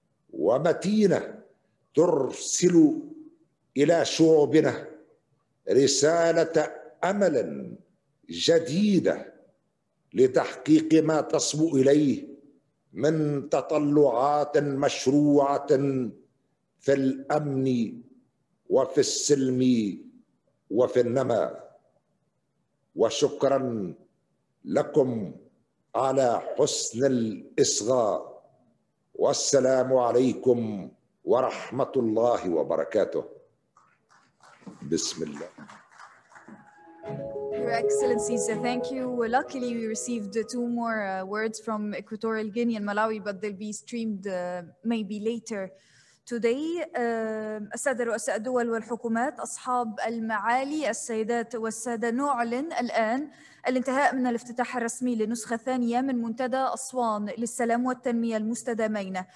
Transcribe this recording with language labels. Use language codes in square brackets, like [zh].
[ar] ومتينة ترسل إلى شعوبنا رسالة أمل جديدة لتحقيق ما تصبو إليه من تطلعات مشروعة في الأمن وفي السلم وفي النماء. وشكرا لكم على حسن الإصغاء، والسلام عليكم ورحمة الله وبركاته. بسم الله. [en] Your Excellencies, thank you. Luckily, we received two more words from Equatorial Guinea and Malawi, but they'll be streamed maybe later today. [ar] السادة رؤساء الدول والحكومات، أصحاب المعالي، السيدات والسادة، نعلن الآن الانتهاء من الافتتاح الرسمي لنسخة ثانية من منتدى أسوان للسلام والتنمية المستدامين.